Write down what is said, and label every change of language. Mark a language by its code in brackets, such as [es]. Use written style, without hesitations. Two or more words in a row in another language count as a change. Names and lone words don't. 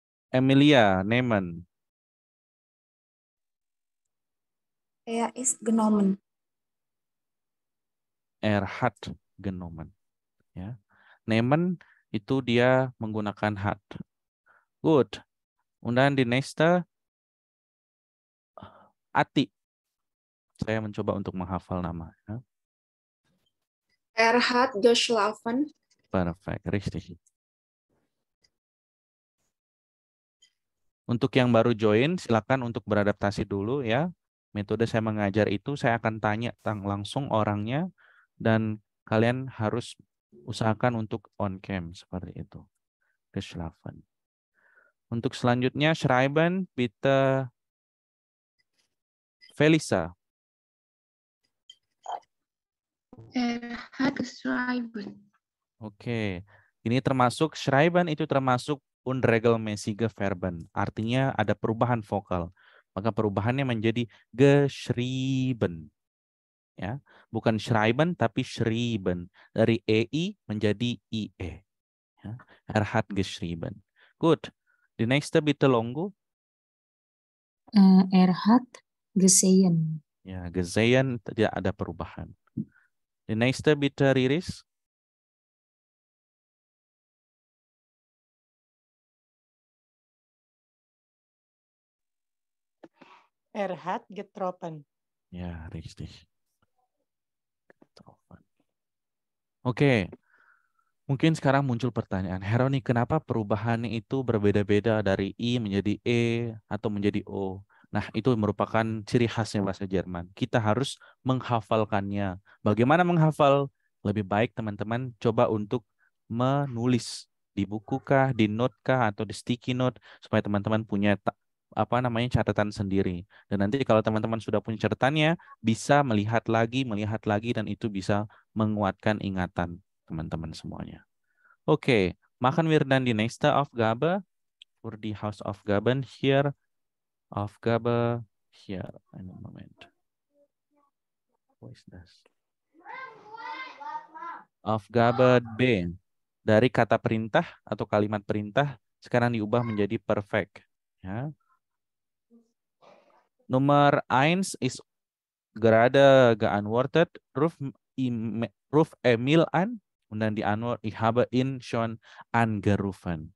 [de] Emilia, nemen. Ist genommen. Hat genommen. [id] Ya. Nemen itu dia menggunakan hat. [en] Good. [id] Kemudian di nächste Ati. Saya mencoba untuk menghafal nama. Ya. [de] Hat geschlafen. Perfect, richtig. [id] Untuk yang baru join, silakan untuk beradaptasi dulu ya. Metode saya mengajar itu saya akan tanya langsung orangnya dan kalian harus usahakan untuk [en] on cam [id] seperti itu. Geschlafen. Untuk selanjutnya [de] schreiben bitte [id] Felisa. [de] Hat geschrieben. [id] Oke. Ini termasuk schreiben itu termasuk [de] unregelmäßige Verben. [id] Artinya ada perubahan vokal. Maka perubahannya menjadi geschrieben. Ya, bukan schreiben tapi schrieben. Dari EI menjadi IE. Ya. [de] Hat geschrieben. Good. Die nächste bitte Longo. Hat gesehen. [id] Ya, gesehen tidak ada perubahan. [de] Die nächste bitte Riris. Hat getroffen. Ya, richtig. Getroffen. [id] Oke. Mungkin sekarang muncul pertanyaan, Heroni, kenapa perubahannya itu berbeda-beda dari I menjadi E atau menjadi O? Nah, itu merupakan ciri khasnya bahasa Jerman. Kita harus menghafalkannya. Bagaimana menghafal? Lebih baik teman-teman coba untuk menulis di buku kah, di note kah, atau di [en] sticky note, [id] supaya teman-teman punya catatan sendiri. Dan nanti kalau teman-teman sudah punya catatannya, bisa melihat lagi, dan itu bisa menguatkan ingatan teman-teman semuanya. [de] Oke, machen wir dann die nächste Aufgabe für die Hausaufgaben hier. Aufgabe hier. Einen Moment. Wo ist das? Aufgabe B. [id] Dari kata perintah atau kalimat perintah sekarang diubah menjadi perfect. [de] Ya. Nomor 1 ist gerade geantwortet. Ruf Emil an. Und dann die Antwort, ich habe ihn schon angerufen.